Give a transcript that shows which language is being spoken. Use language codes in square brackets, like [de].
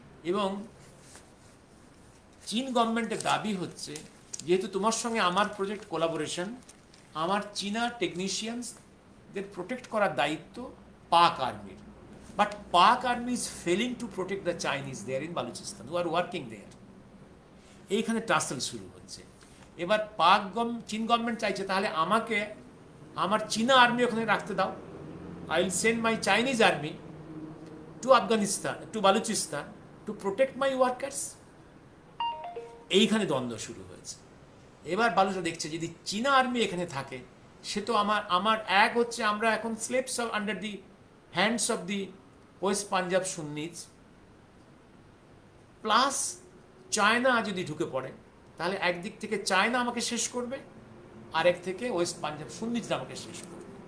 [bn] এবং চীন গভর্নমেন্টের দাবি হচ্ছে, যেহেতু তোমার সঙ্গে আমার প্রজেক্ট কোলাবোরেশন, আমার চীনা টেকনিশিয়ানসদের প্রোটেক্ট করার দায়িত্ব পাক আর্মির। [en] But Pak army is failing to protect the Chinese there in Balochistan who are working there. [bn] এইখানে টাসেল শুরু হচ্ছে। এবার চীন গভর্নমেন্ট চাইছে, তাহলে আমাকে আমার চীনা আর্মি ওখানে রাখতে দাও, [en] I will send my Chinese army to Afghanistan, to Balochistan to protect my workers. [bn] এইখানে দ্বন্দ্ব শুরু হয়েছে। এবার বালুচরা দেখছে যদি চীনা আর্মি এখানে থাকে, সে তো আমার এক হচ্ছে আমরা এখন [en] slaves of under the hands of the West Punjab Sunnis, [bn] plus China যদি ঢুকে পড়ে, তাহলে একদিক থেকে চায়না আমাকে শেষ করবে, আরেক থেকে ওয়েস্ট পাঞ্জাব সুন্নিজরা আমাকে শেষ করবে।